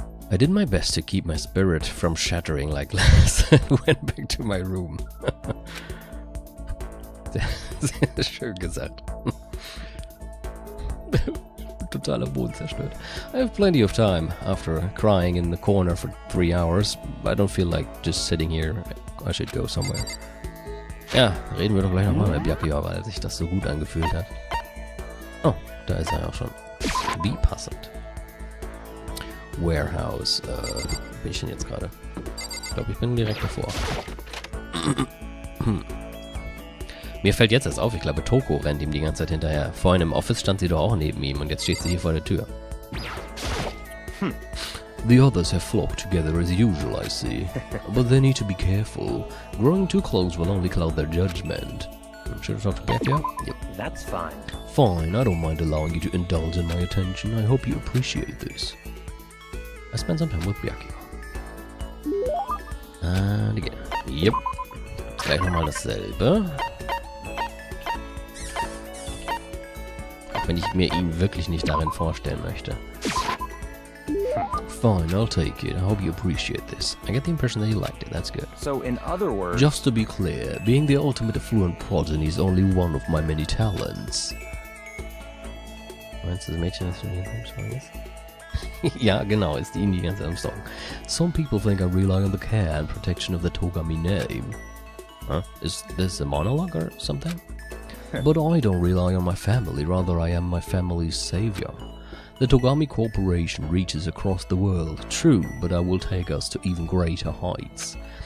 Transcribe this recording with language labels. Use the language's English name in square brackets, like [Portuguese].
[English] I did my best to keep my spirit from shattering like glass and went back to my room. [German] Schön gesagt. Totaler Boden zerstört. [English] I have plenty of time after crying in the corner for 3 hours. I don't feel like just sitting here. I should go somewhere. [German] Ja, reden wir doch gleich nochmal mit Byakuya, weil sich das so gut angefühlt hat. Oh, da ist er auch schon. Wie passend. Warehouse. Bin ich denn jetzt gerade? Ich glaube, ich bin direkt davor. Mir fällt jetzt erst auf, ich glaube, Toko rennt ihm die ganze Zeit hinterher. Vorhin im Office stand sie doch auch neben ihm und jetzt steht sie hier vor der Tür. [English] The others have flocked together as usual, I see. But they need to be careful. Growing too close will only cloud their judgment. Should I talk to Byakuya? Yep. that's fine. Fine, I don't mind allowing you to indulge in my attention. I hope you appreciate this. I spent some time with Byakuya. And again. Yep. [German] Gleich nochmal dasselbe. Auch wenn ich mir ihn wirklich nicht darin vorstellen möchte. [English] Fine, I'll take it. I hope you appreciate this. I get the impression that you liked it. That's good. So in other words, Just to be clear, being the ultimate affluent progeny is only one of my many talents. [German] Meinst du das Mädchen, das schon hier im Song ist? Ja, genau, ist die ganze Zeit am Song. [English] Some people think I rely on the care and protection of the Togami name. Huh? Is this a monologue or something? But I don't rely on my family, rather I am my family's savior. The Togami Corporation reaches across the world, true, but I will take us to even greater heights.